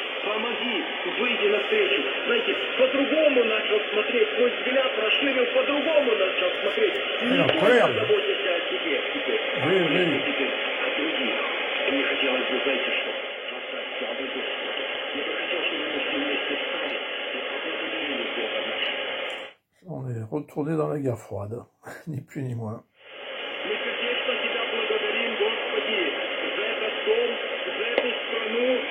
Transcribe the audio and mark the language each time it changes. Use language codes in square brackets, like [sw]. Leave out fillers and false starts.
[ru] Помоги, выйди навстречу. Знаете, по-другому начал смотреть, свой взгляд расширил, по-другому начал смотреть. Не только заботиться о себе теперь, а теперь о других. Мне хотелось бы, знаете что, воздать славу Господу. Я бы хотел, чтобы мы все вместе встали и поблагодарили Бога нашего. [fr] On est retourné dans la guerre froide, ni plus ni moins. [ru] Мы сердечно Тебя благодарим, Господи, за этот дом, за эту страну.